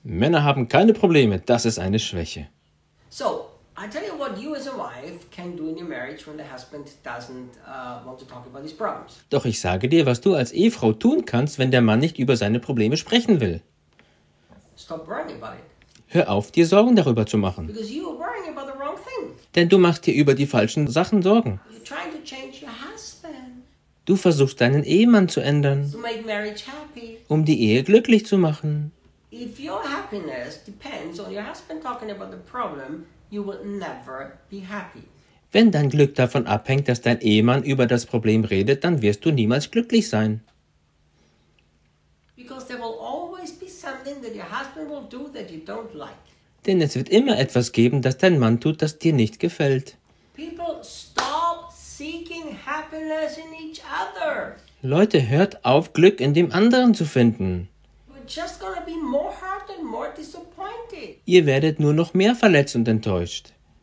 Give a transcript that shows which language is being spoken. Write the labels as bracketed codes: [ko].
[de] Männer haben keine Probleme, das ist eine Schwäche. [en] So, I tell you what you as a wife can do in your marriage when the husband doesn't want to talk about his problems. [de] Doch ich sage dir, was du als Ehefrau tun kannst, wenn der Mann nicht über seine Probleme sprechen will. [en] Stop worrying about it. [de] Hör auf, dir Sorgen darüber zu machen. [en] Because you are worrying about the wrong thing. [de] Denn du machst dir über die falschen Sachen Sorgen. [en] You're trying to change your husband. [de] Du versuchst deinen Ehemann zu ändern. [en] To make marriage happy. [de] Um die Ehe glücklich zu machen. [en] If your happiness depends on your husband talking about the problem, you will never be happy. [de] Wenn dein Glück davon abhängt, dass dein Ehemann über das Problem redet, dann wirst du niemals glücklich sein. [en] Because there will always be something that your husband will do that you don't like. [de] Denn es wird immer etwas geben, das dein Mann tut, das dir nicht gefällt. [en] People, stop seeking happiness in each other. [de] Leute, hört auf, Glück in dem anderen zu finden. [en] You're just gonna be more hurt and more disappointed. [de] Ihr werdet nur noch mehr verletzt und enttäuscht.